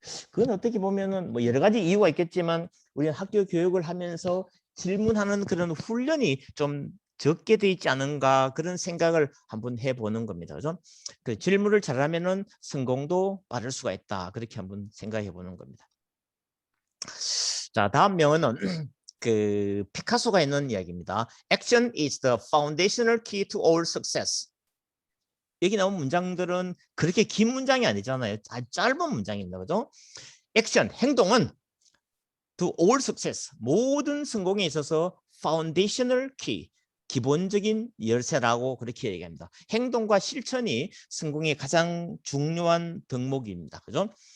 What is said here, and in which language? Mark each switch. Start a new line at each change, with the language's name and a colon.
Korean: 그건 어떻게 보면은 뭐 여러 가지 이유가 있겠지만 우리는 학교 교육을 하면서 질문하는 그런 훈련이 좀 적게 돼 있지 않은가 그런 생각을 한번 해보는 겁니다. 그죠? 그 질문을 잘하면은 성공도 받을 수가 있다. 그렇게 한번 생각해 보는 겁니다. 자, 다음 명언은 그 피카소가 있는 이야기입니다.
English: Action is the foundational key to all success.
Korean: 여기 나온 문장들은 그렇게 긴 문장이 아니잖아요. 아주 짧은 문장입니다. 그죠? 액션, 행동은
English: to all success,
Korean: 모든 성공에 있어서
English: foundational key,
Korean: 기본적인 열쇠라고 그렇게 얘기합니다. 행동과 실천이 성공의 가장 중요한 덕목입니다. 그죠?